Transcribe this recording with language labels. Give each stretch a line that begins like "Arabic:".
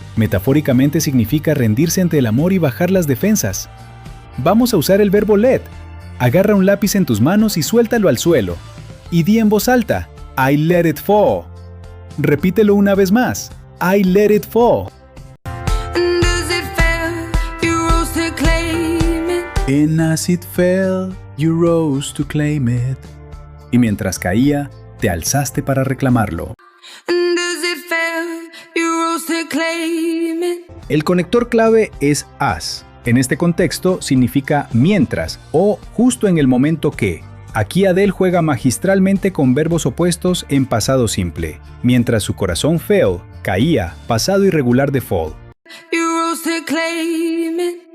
Spanish: Metafóricamente significa rendirse ante el amor y bajar las defensas. Vamos a usar el verbo let. Agarra un lápiz en tus manos y suéltalo al suelo. Y di en voz alta,
English: I let it fall.
Spanish: Repítelo una vez más, I let it fall.
English: And as it fell, you rose to claim it. And as it fell, you rose to claim it.
Spanish: Y mientras caía, te alzaste para reclamarlo.
English: And as it fell, you rose to claim it.
Spanish: El conector clave es as. En este contexto significa mientras o justo en el momento que. Aquí Adele juega magistralmente con verbos opuestos en pasado simple. Mientras su corazón fell, caía, pasado irregular de fall.
English: You rose to claim it.